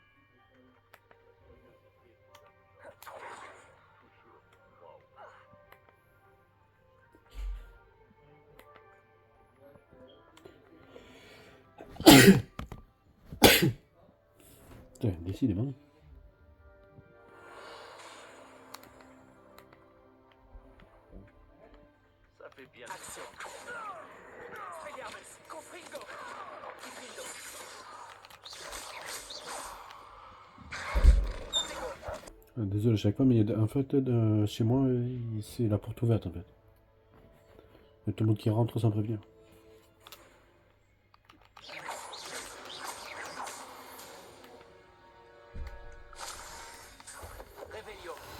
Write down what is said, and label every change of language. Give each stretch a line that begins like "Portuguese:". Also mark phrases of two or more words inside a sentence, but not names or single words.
French: Putain, décidément. Ça fait bien. Action.
Latin: Expelliarmus. Confringo. Diffindo.
French: Désolé à chaque fois, mais en fait, chez moi, c'est la porte ouverte en fait. Il y a tout le monde qui rentre sans prévenir. Revelio.